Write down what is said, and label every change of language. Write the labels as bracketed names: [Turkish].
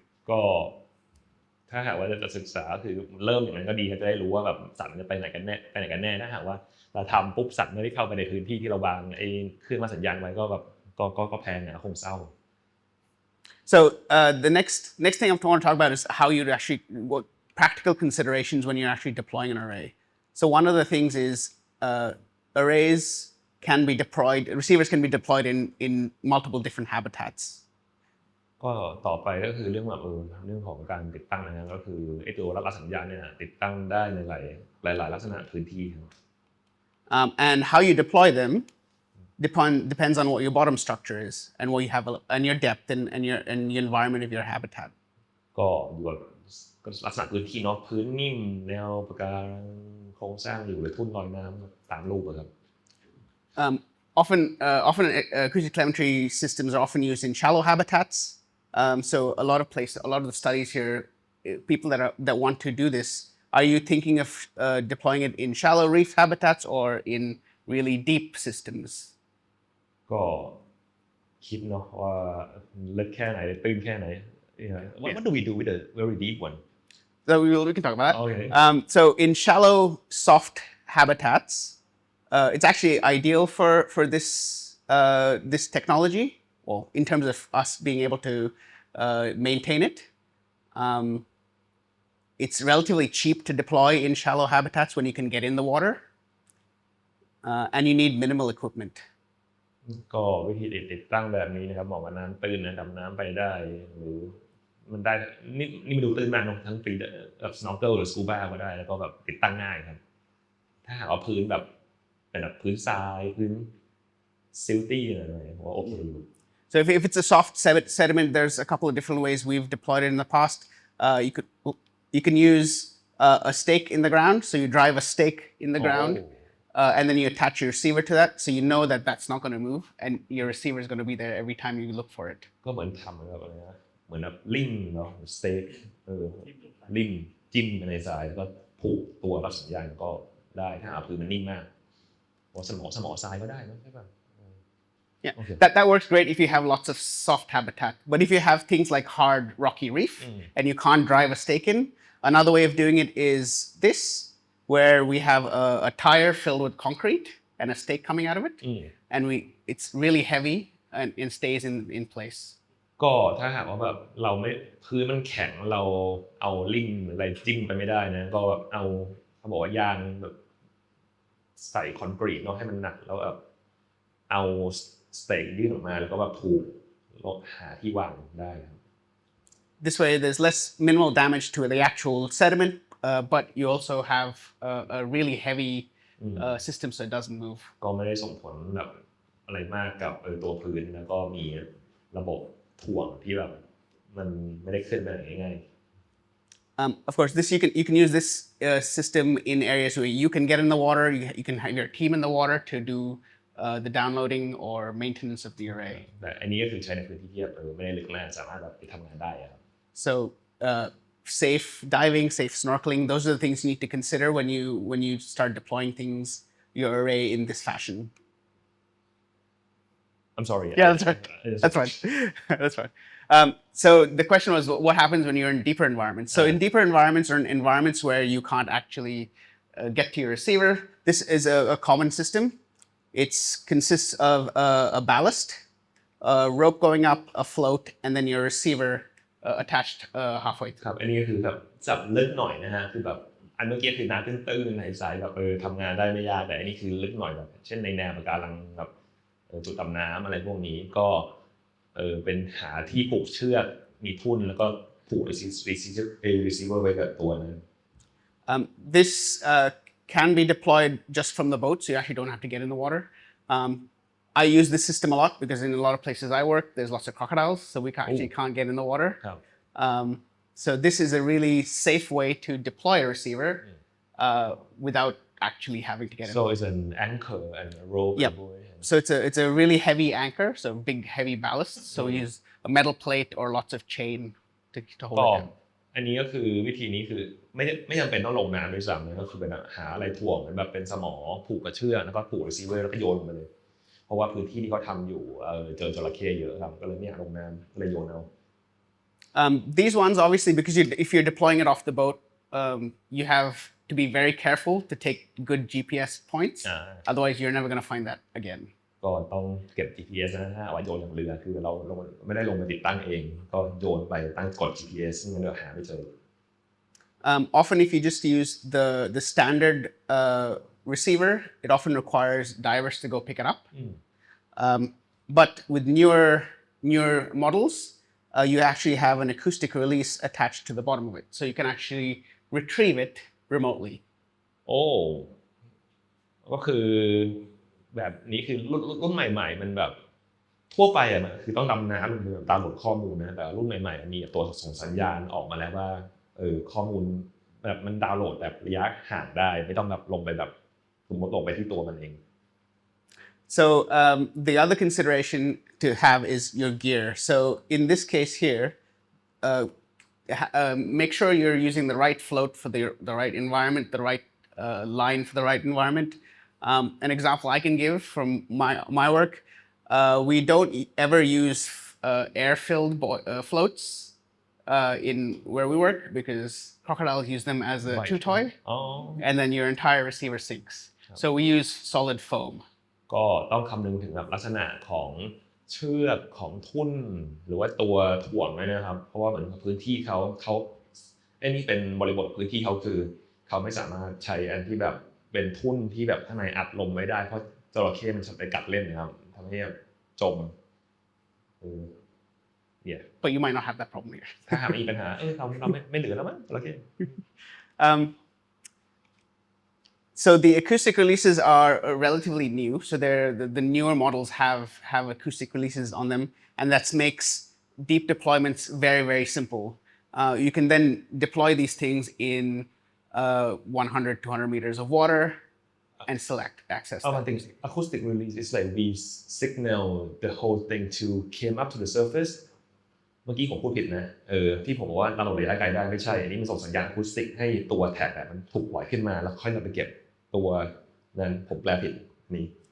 [Thai] ก็ถ้าหากว่าจะศึกษาคือเริ่มอย่างนั้นก็ดีจะได้รู้ว่าแบบสัตว์มันจะไปไหนกันแน่ถ้าหากว่าเราทำปุ๊บสัตว์ไม่ได้เข้าไปในพื้นที่ที่เราวางไอ้เครื่องมาสัญญาณไว้ก็แบบก็แพงอ่ะคงเศร้า [English] So the next thing I want to talk about is how you'd actually what practical considerations when you're actually deploying an array. So one of the things is arrays can be deployed, receivers can be deployed in multiple different habitats. [Thai] ก็ต่อไปก็คือเรื่องแบบเรื่องของการติดตั้งนะครับก็คือไอ้ตัวรับสัญญาณเนี่ยติดตั้งได้ในหลายลักษณะพื้นที่ครับ [English] And how you deploy them depends on what your bottom structure is and what you have and your depth and your environment of your habitat. [Thai] ก็อยู่ก็ลักษณะพื้นที่เนาะพื้นนิ่มแนวปะการังโครงสร้างอยู่หรือทุ่นลอยน้ำตามรูปครับ [English] Often acoustic telemetry systems are often used in shallow habitats. So a lot of the studies here, people that want to do this, are you thinking of deploying it in shallow reef habitats or in really deep systems? [Thai] ก็คิดเนาะว่าลึกแค่ไหนตื้นแค่ไหน [English] What do we do with the very deep one? So we can talk about that. Okay. So in shallow, soft habitats, it's actually ideal for this technology. Well, in terms of us being able to maintain it. It's relatively cheap to deploy in shallow habitats when you can get in the water, and you need minimal equipment. [Thai] ก็วิธีติดตั้งแบบนี้นะครับเหมาะกับน้ำตื้นนะดำน้ำไปได้หรือมันได้นี่มาดูตื้นมากเนาะทั้งฟรีแบบ snorkel หรือ scuba ก็ได้แล้วก็แบบติดตั้งง่ายครับถ้าหากเอาพื้นแบบเป็นแบบพื้นทรายพื้น silty อะไรผมว่าโอเคอยู่ [English] So if it's a soft sediment, there's a couple of different ways we've deployed it in the past. You can use a stake in the ground, so you drive a stake in the ground, and then you attach your receiver to that, so you know that that's not going to move, and your receiver is going to be there every time you look for it. [Thai] ก็เหมือนทำแบบอะไรนะเหมือนแบบลิ่มเนาะสเต็กลิ่มจิ้มไปในทรายแล้วก็ผูกตัวรับสัญญาณก็ได้ถ้าหากพื้นมันนิ่มมากสมอทรายก็ได้นะใช่ป่ะ [English] Yeah, okay. That works great if you have lots of soft habitat. But if you have things like hard rocky reef and you can't drive a stake in, another way of doing it is this, where we have a tire filled with concrete and a stake coming out of it, and it's really heavy and stays in place. [Thai] ก็ถ้าหากว่าแบบเราไม่พื้นมันแข็งเราเอาลิ่มอะไรจิ้มไปไม่ได้นะก็แบบเอาเขาบอกว่ายางแบบใส่คอนกรีตเนาะให้มันหนักแล้วแบบเอาสเต็กยื่นออกมาแล้วก็แบบผูกหาที่วางได้ [English] This way there's less minimal damage to the actual sediment, but you also have a really heavy system so it doesn't move. [Thai] ก็ไม่ได้ส่งผลแบบอะไรมากกับตัวพื้นแล้วก็มีระบบถ่วงที่แบบมันไม่ได้เคลื่อนไปไหนง่าย [English] Of course, you can use this system in areas where you can get in the water. You can have your team in the water to do the downloading or maintenance of the array. [Thai] แต่อันนี้ก็คือใช้ในพื้นที่ที่ไม่ได้ลึกมากสามารถแบบไปทำงานได้ครับ [English] So safe diving, safe snorkeling, those are the things you need to consider when you start deploying your array in this fashion. I'm sorry. Yeah, that's right. That's fine. That's fine. So the question was, what happens when you're in deeper environments? So in deeper environments or in environments where you can't actually get to your receiver, this is a common system. It consists of a ballast, a rope going up, a float, and then your receiver attached halfway. [Thai] ครับอันนี้ก็คือแบบจับลึกหน่อยนะฮะคือแบบอันเมื่อกี้คือน้ำตื้นๆใสๆแบบทำงานได้ไม่ยากแต่อันนี้คือลึกหน่อยแบบเช่นในแนวปะการังแบบจุดดำน้ำอะไรพวกนี้ก็เป็นหาที่ผูกเชือกมีทุ่นแล้วก็ผูก receiver ไว้กับตัวนั้น [English] This can be deployed just from the boat, so you actually don't have to get in the water. I use this system a lot because in a lot of places I work, there's lots of crocodiles, so we actually can't get in the water. [Thai] ครับ [English] So this is a really safe way to deploy a receiver without actually having to get in. so it's an anchor and a rope Yep. So it's a really heavy anchor, so big heavy ballast. So we use a metal plate or lots of chain to hold ก็ it down. [Thai] อันนี้ก็คือวิธีนี้คือไม่จำเป็นต้องลงน้ำด้วยซ้ำนะก็คือเป็นหาอะไรถ่วงเหมือนแบบเป็นสมอผูกกับเชือกแล้วก็ผูก receiver แล้วก็โยนลงไปเลยเพราะว่าพื้นที่ที่เขาทำอยู่เจอจระเข้เยอะครับก็เลยไม่อยากลงน้ำก็เลยโยนเอา [English] These ones, obviously, because if you're deploying it off the boat, you have to be very careful to take good GPS points. Otherwise, you're never going to find that again. [Thai] ก็ต้องเก็บ GPS นะถ้าเอาไว้โยนลงเรือคือเราไม่ได้ลงไปติดตั้งเองก็โยนไปตั้งกด GPS ซึ่งเราหาไม่เจอ [English] Often, if you just use the standard receiver, it often requires divers to go pick it up. But with newer models, you actually have an acoustic release attached to the bottom of it, so you can actually retrieve it remotely. [Thai] โอ้ก็คือแบบนี้คือรุ่นใหม่ๆมันแบบทั่วไปอ่ะมันคือต้องดำน้ำลงไปแบบดาวน์โหลดข้อมูลนะแต่รุ่นใหม่ๆมีตัวส่งสัญญาณออกมาแล้วว่าข้อมูลแบบมันดาวน์โหลดแบบระยะห่างได้ไม่ต้องแบบลงไปแบบสมมติลงไปที่ตัวมันเอง [English] So the other consideration to have is your gear. So in this case here, make sure you're using the right float for the right environment, the right line for the right environment. An example I can give from my work, we don't ever use air-filled floats in where we work because crocodiles use them as a chew toy, and then your entire receiver sinks. So we use solid foam. [Thai] ก็ต้องคำนึงถึงแบบลักษณะของเชือกของทุ่นหรือว่าตัวถ่วงด้วยนะครับเพราะว่าเหมือนพื้นที่เขานี่เป็นบริบทพื้นที่เขาคือเขาไม่สามารถใช้อันที่แบบเป็นทุ่นที่แบบข้างในอัดลมไว้ได้เพราะจระเข้มันจะไปกัดเล่นนะครับทำให้จมเนี่ย [English] But you might not have that problem here. [Thai] ถ้าหากมีปัญหาเราไม่เหลือแล้วมั้งจระเข้ [English] So the acoustic releases are relatively new. So the newer models have acoustic releases on them, and that makes deep deployments very, very simple. You can then deploy these things in 100, 200 meters of water and still access them. One thing, acoustic release is like we signal the whole thing to came up to the surface. [Thai] เมื่อกี้ผมพูดผิดนะที่ผมบอกว่าเราระยะไกลได้ไม่ใช่อันนี้มันส่งสัญญาณอะคูสติกให้ตัวแท็กมันถูกปล่อยขึ้นมาแล้วค่อยเราไปเก็บตัวนั้นผมแปลผิดนี่